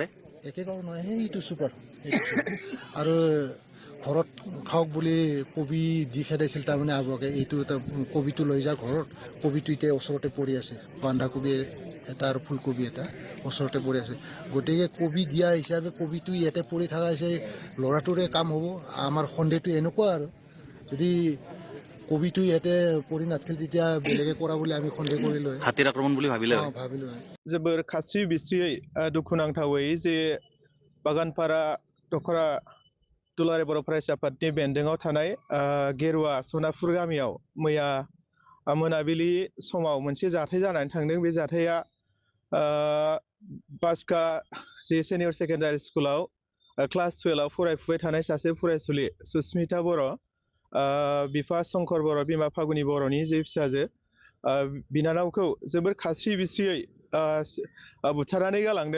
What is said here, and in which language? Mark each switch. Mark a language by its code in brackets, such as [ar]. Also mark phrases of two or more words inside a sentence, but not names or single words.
[as] একে গাঁও নহয়, সেইটো চুপাৰ আৰু ঘৰত খাওক বুলি কবি দি খেদাইছিল তাৰমানে আবুৱাকে, এইটো এটা কবিটো লৈ যা ঘৰত, কবিটো এতিয়া ওচৰতে পৰি আছে, বন্ধাকবি এটা আৰু ফুলকবি এটা ওচৰতে পৰি আছে, গতিকে কবি দিয়া হিচাপে কবিটো ইয়াতে পৰি থকা হৈছে, ল'ৰাটোৰে কাম হ'ব। আমাৰ সন্দেহটো এনেকুৱা আৰু যদি কবিটো ইয়াতে পৰি নাথাকিল তেতিয়া বেলেগে কৰা বুলি আমি সন্দেহ কৰিলোঁ। হাতীৰ আক্ৰমণ বুলি ভাবিলে হয়। ভাবিলোঁ। [brx] जोबोर खास्रि बिस्रियै दुखुनांथावै जे बागानपारा दखरा दुलाराय बर' फरायसा आफादनि बेन्दोङाव थानाय गेरुवा सनापुर गामियाव मैया मोनाबिलि समाव मोनसे जाथाय जानानै थांदों। बे जाथाया बासका जे [en] senior secondary [brx] स्कुलाव क्लास 12आव फरायफुबाय थानाय सासे फरायसुलि सुस्मिता बर', बिफा शंकर बर', बिमा फागुनि बर'नि जे फिसाजो बिनानावखौ जोबोर खास्रि बिस्रियै बुथारनानै गालांदों।